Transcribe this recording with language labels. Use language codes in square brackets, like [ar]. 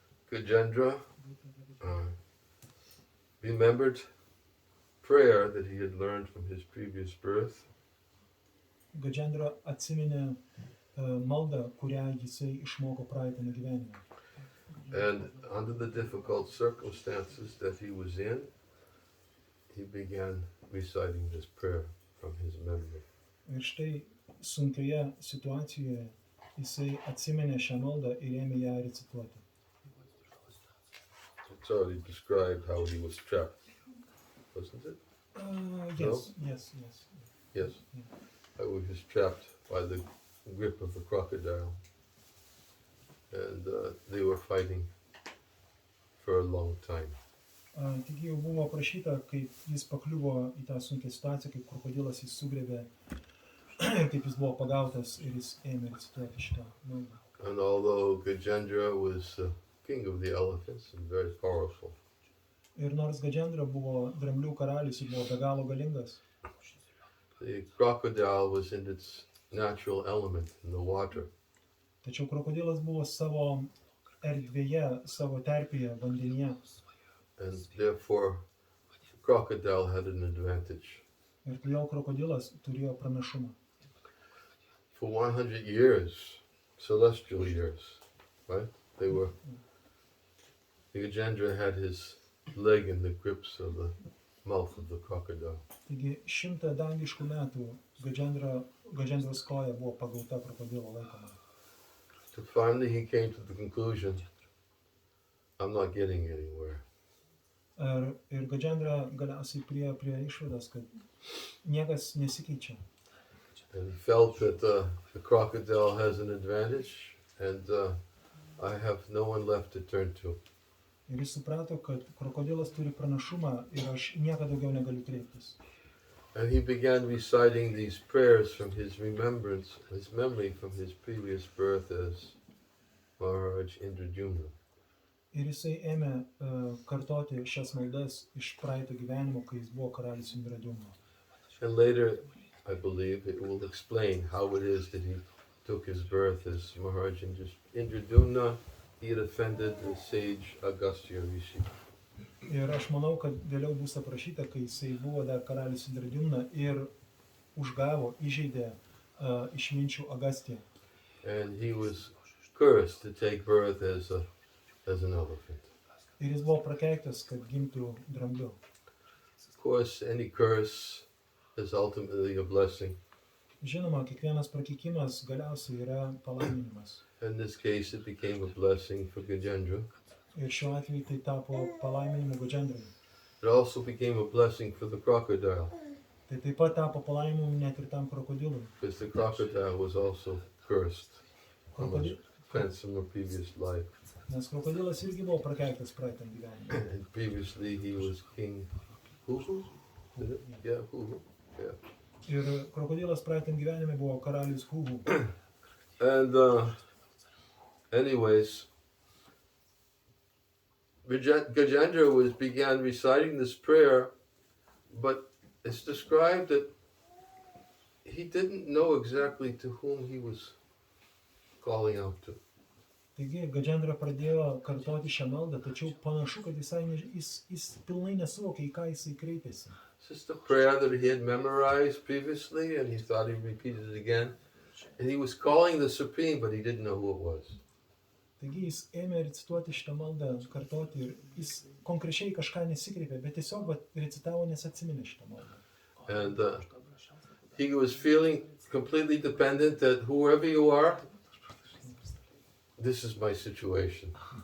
[en] Gajendra remembered prayer that he had learned from his previous birth. [lt] Gajendra atsiminė maldą, kurią jisai išmoko praeitame gyvenime. [en] And under the difficult circumstances that he was in, he began reciting this prayer from his memory. [lt] Ir štai sunkioje situacijoje jisai atsiminė šią maldą ir ėmė ją recituoti. [en] It's already described how he was trapped, wasn't it? Yes. Yes. How he was trapped by the grip of a crocodile. And they were fighting for a long time. [lt] Taigi jau buvo aprašyta, kaip jis pakliuvo į tą sunkią situaciją, kaip krokodilas jis sugriebė ir kaip jis buvo pagautas ir jis ėmė recituoti šitą maldą. [en] And although Gajendra was king of the elephants and very powerful, [lt] Ir nors Gadžendra buvo dramblių karalius, jis buvo be galo galingas, [en] the crocodile was in its natural element in the water. [lt] tačiau krokodilas buvo savo erdvėje, savo terpėje, vandenyje. [en] And therefore, the crocodile had an advantage. [lt] Ir todėl krokodilas turėjo pranašumą. [en] For 100 years, celestial years, right? The Gajendra had his leg in the grips of the mouth of the crocodile. [lt] Taigi 100 dangiškų metų Gadžendros koja buvo pagauta krokodilo laikoma. [en] So finally he came to the conclusion, I'm not getting anywhere. [lt] Ir Gadžendra galiausiai prie išvados, kad niekas nesikeičia. [en] And he felt that the crocodile has an advantage and I have no one left to turn to. [lt] Ir jis suprato, kad krokodilas turi pranašumą ir aš nieko daugiau negaliu kreiptis. [en] And he began reciting these prayers from his remembrance, his memory from his previous birth as Maharaj Indradyumna. [lt] Ir jisai ėmė kartoti šias maldas iš praeito gyvenimo, kai jis buvo karalius Indradyumna. [en] And later, I believe, it will explain how it is that he took his birth as Maharaj Indradyumna. He had offended the sage Agastya Rishi. [lt] Ir aš manau, kad vėliau bus aprašyta, kai jisai buvo dar karalius Indradyumna ir užgavo, įžeidė išminčių Agastiją. [en] And he was cursed to take birth as an elephant. [lt] Ir jis buvo prakeiktas, kad gimtų drambliu. [en] Of course, any curse is ultimately a blessing. [lt] Žinoma, kiekvienas prakeikimas galiausiai yra palaiminimas. [en] In this case, it became a blessing for Gajendra. [lt] Ir šiuo atveju tai tapo palaiminimu Gadžendrai. [en] It also became a blessing for the crocodile, [lt] Tai taip pat tapo palaiminimu net ir tam krokodilui. [en] because the crocodile was also cursed from [lt] Krokodil... [en] a offense from a previous life. [lt] Nes krokodilas irgi buvo prakeiktas praeitam gyvenimui. [en] And previously he was King Huhu? Is it? Yeah, Huhu. Yeah. [lt] Ir krokodilas praeitam gyvenime buvo karalius Huhu. [en] And anyways, Gajendra began reciting this prayer, but it's described that he didn't know exactly to whom he was calling out to. [lt] Taigi Gadžendra pradėjo kartoti šią maldą, tačiau panašu, kad jis pilnai nesuvokė, į ką jisai kreipėsi. [en] It's just a prayer that he had memorized previously, and he thought he repeated it again. And he was calling the Supreme, but he didn't know who it was. [lt] Taigi jis ėmė recituoti šitą maldą, kartoti ir jis konkrečiai kažką nesikreipė, bet tiesiog recitavo, nes atsiminė šitą maldą. [en] And he was feeling completely dependent that whoever you are, this is my situation.